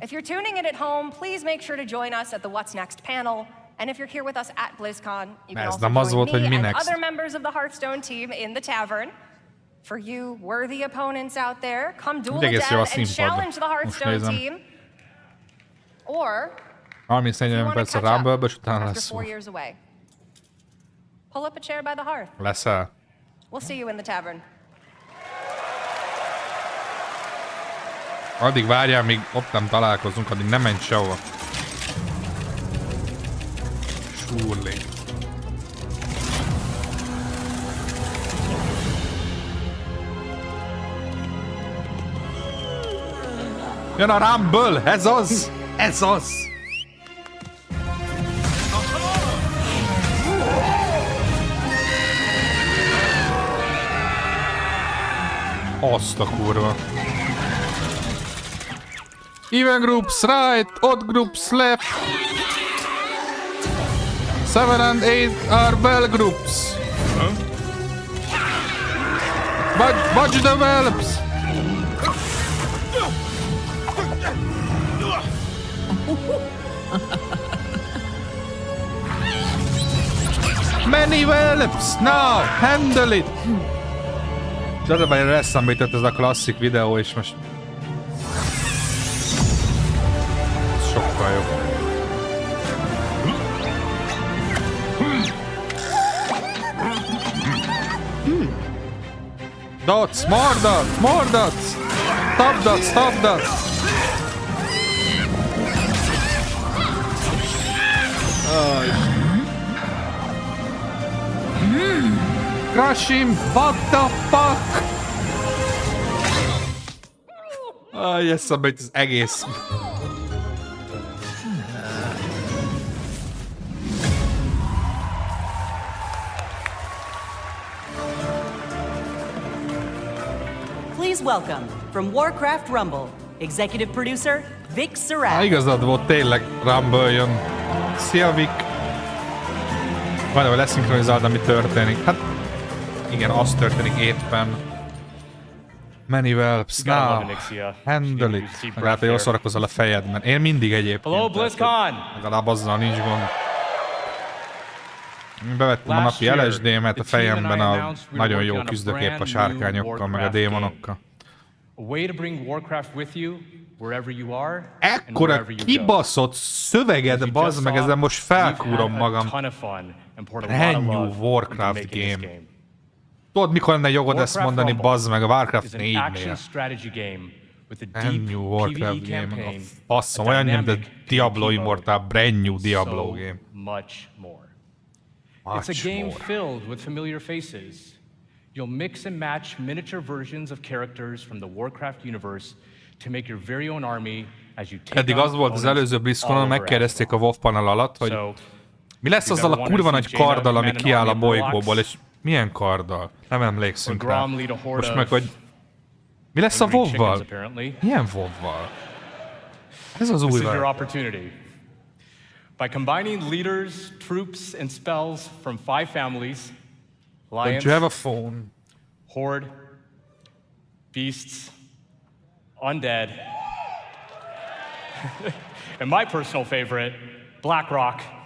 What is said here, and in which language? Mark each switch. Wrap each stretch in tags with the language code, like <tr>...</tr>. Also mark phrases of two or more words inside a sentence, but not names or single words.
<en>If you're tuning in at home, please make sure to join us at the What's Next panel. And if you're here with us at Blizzcon, you can also join me and other members of the Hearthstone team in the tavern. For you worthy opponents out there, come duel it down and challenge the Hearthstone team. Or,</en> <hu>30-40 perc a Rumble-ből, és utána</hu> <en>after</en> <hu>lesz</hu> <en>4 years away, pull up a chair by the hearth.</en> <hu>Leszel.</hu> <en>We'll see you in the tavern.</en> <hu>Addig várjál, míg ott nem találkozunk, addig nem menj sehova.</hu> <en>Surely.</en> <hu>Jön a Rumble! Ez az! Ez az! Azt a kurva.</hu> <en>Even groups right, odd groups left. 7 and 8 are bell groups. Budge develops. Many develops now. Handle it.</en> <hu>És az a baj, eszembe jutott ez a klasszik videó, és most sokkal jobb.</hu> <en>Dots, more dots, more dots! Stop dots, stop dots! Crush him! What the fuck?</en> <hu>Eszembe jut az egész.</hu> <en>Please welcome, from Warcraft Rumble, executive producer Vic Sarat.</en> <hu>Igazad volt, tényleg Rumble jön. Szia, Vic! Vagy leszinkronizálod, ami történik. Hát igen, az történik éppen. Many welps, now. Handle it. Legalább jól szórakozol a fejedben. Én mindig egyébként.</hu> <en>Hello, Blizzcon!</en> <hu>Legalább azzal nincs gond. Bevettem a napi LSD-met a fejemben a nagyon jó küzdőkép a sárkányokkal, meg a démonokkal. Ekkora kibaszott szöveged, bazd meg, ezen most felkúrom magam.</hu> <en>Brand new Warcraft game.</en> <hu>Tudod, mikor lenne jogod ezt mondani, bazd meg, a Warcraft 4-nél.</hu> <en>Brand new Warcraft game.</en> <hu>A faszom, olyan nem, de Diablo Immortal,</hu> <en>brand new Diablo game. It's a game filled with familiar faces. You'll mix and match miniature versions of characters from the Warcraft universe to make your very own army as you take.</en> <hu>Eddig az volt az előző Blizzconon, megkérdezték a WoW panel alatt, hogy mi lesz azzal a kurva nagy karddal, ami kiáll a bolygóból, és Milyen karddal? Nem emlékszünk rá. Most meg, hogy... Mi lesz a WoW-val? Milyen WoW-val? Ez az új</hu> <en>opportunity. By combining leaders, troops, and spells from 5 families, lions, don't you have a phone? Horde, beasts, undead, and my personal favorite, Blackrock.</en>